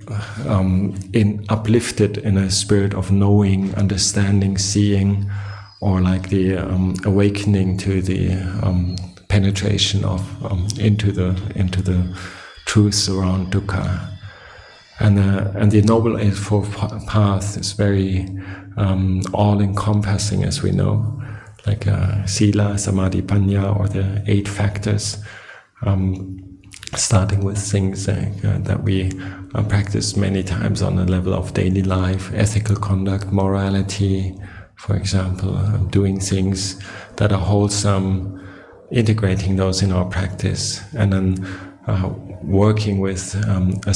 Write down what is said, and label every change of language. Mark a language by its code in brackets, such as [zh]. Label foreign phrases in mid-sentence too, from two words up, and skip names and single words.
[en] uplifted in a spirit of knowing, understanding, seeing, or like the awakening to the penetration of into the truths around dukkha. And the Noble Eightfold Path is very all-encompassing, as we know, like [pi] sila, samadhi, panya, [en] or the 8 factors, starting with things that we practice many times on the level of daily life, ethical conduct, morality, for example, doing things that are wholesome, integrating those in our practice, and then working with a